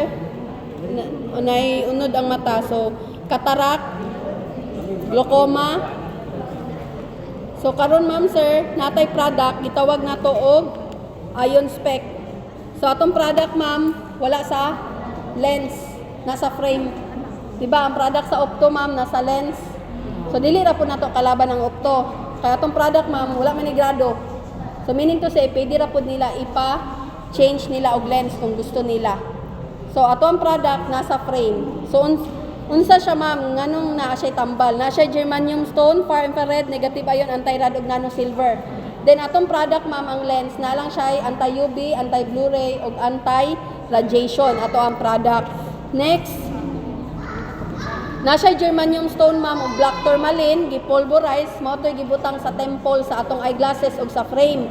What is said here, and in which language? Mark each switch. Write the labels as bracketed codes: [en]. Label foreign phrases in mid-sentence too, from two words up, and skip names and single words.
[ceb] Naayunod ang mata. So, cataract, glaucoma. So, karon ma'am, sir, natay product, gitawag na to og ion spec. So, atong product, ma'am, wala sa lens, [tl] nasa frame. [ceb] Diba, ang product sa opto, ma'am, [tl] nasa lens. [ceb] So, dili ra po na to [tl] kalaban ng opto. [ceb] Kaya atong product, ma'am, wala manigrado. [en] So, meaning to say, [ceb] pwede ra po nila change nila og lens kung gusto nila. So ato ang product [tl] nasa frame. [ceb] So unsa siya ma'am, nganong naa siya tambal? Na siya germanium stone, [en] far infrared, negative ion, [ceb] anti-rad ug [en] nano silver. [ceb] Then atong product ma'am, ang lens na lang siya anti-UV, anti-Blu-ray ug anti-radiation. Ato ang product. Next, na siya germanium stone ma'am ug [en] black tourmaline, [ceb] gipulverize, mao toy gibutang sa temple sa atong eyeglasses ug sa frame.